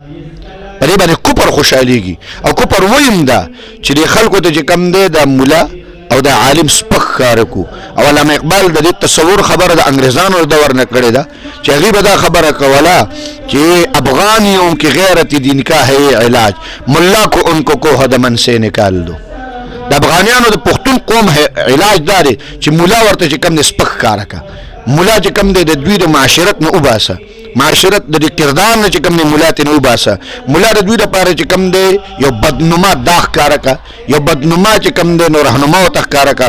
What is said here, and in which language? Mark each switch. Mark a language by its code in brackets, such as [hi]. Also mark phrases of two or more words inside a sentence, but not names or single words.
[ps] په دې باندې کفر خوشحالېږي او کفر ویم دا چې د خلکو ته چې کم دی د ملا او د عالم سپک ښکاره کو. او علامه اقبال د دې تصور خبره د انګریزانو د دور نه کړې ده چې هغوی به دا خبره کوله چې [ur] افغانیوں کی غیرت دین کا ہے علاج ملا کو ان کو کوه د من سے نکال دو. [ps] د افغانیانو د پښتون قوم علاج دا دی چې ملا ورته چې کم دی سپک ښکاره کا. ملا چې کم دی د دوی د معاشرت نه وباسه، معاشرت د کردار نه چې کم دی ملا ته نه وباسه. ملا د دوی دپاره چې کم دی یو بدنما دا ښکاره کا، یو بدنما چې کم دی نو رهنما ورته ښکاره کا.